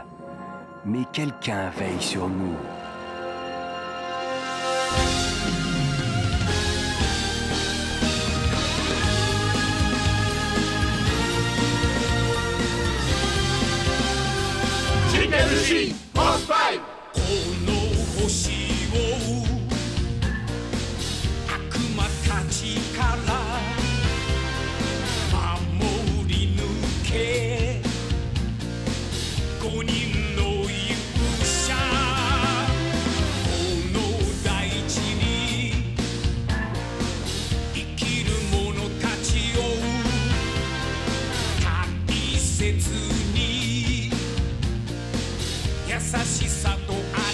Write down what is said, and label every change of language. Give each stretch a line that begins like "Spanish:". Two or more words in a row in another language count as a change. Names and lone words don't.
French: Mais quelqu'un veille sur nous.
English: Shikebushi Boss Fight!
Japanese: この星を悪魔たちから守り抜け5人の勇者この大地に生きる者たちを大切に優しさと愛で